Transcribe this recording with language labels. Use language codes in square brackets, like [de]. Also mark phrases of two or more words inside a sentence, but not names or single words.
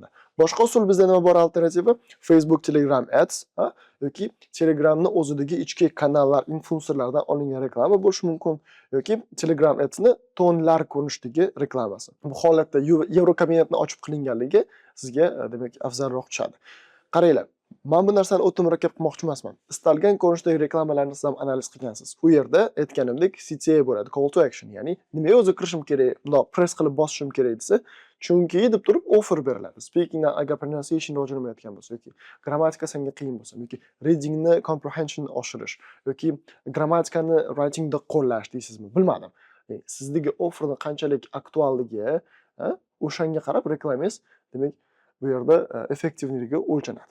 [uz] Boshqa usul bizda nima bor alternativa? Facebook, Telegram Ads, yoki Telegramni o'zidagi ichki kanallar, influencerlardan olingan reklama bo'lishi mumkin yoki Telegram Adsni tonlar ko'rinishidagi reklamasi. Bu holatda Yevrokabinetni ochib qilinganligi sizga demak afzalroq tushadi. Qaranglar, men bu narsani o'ta murakkab qilmoqchi emasman. Istalgan ko'rinishdagi reklamalarni siz ham analiz qilgansiz. U yerda aytganimdek CTA bo'ladi, [en] call to action, [uz] ya'ni nimaga o'zi kirishim kerak, bundoq press qilib bosishim kerak desa, chunki deb turib offer beriladi. Speakingdan agar pronunciation rivojlanmayotgan bo'lsa yoki grammatika senga qiyin bo'lsa yoki readingni comprehensionni oshirish yoki grammatikani writingda qo'llash deysizmi, bilmadim. Sizdagi offerni qanchalik aktualligi, o'shanga qarab reklamangiz demak bu yerda effektivligi o'lchanadi.